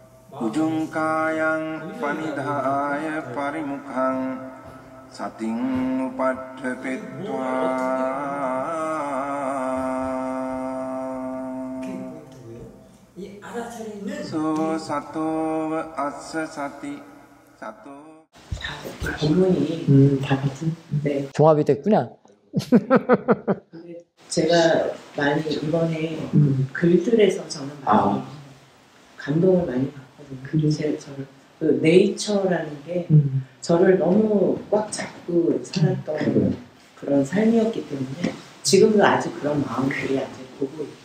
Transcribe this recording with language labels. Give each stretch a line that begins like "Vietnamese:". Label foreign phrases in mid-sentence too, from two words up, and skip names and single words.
Pali: Ujungkayang panidhaya parimukhang sating upadhepitva so sato assa sati sato
Korean: 본문이 다 같은 네. 종합이 됐구나. 제가 많이 이번에 글들에서 저는 많이 감동을 많이 받거든요. 저를 그 네이처라는 게 저를 너무 꽉 잡고 살았던 그런 삶이었기 때문에 지금도 아직 그런 마음들이 아직 보고 있고.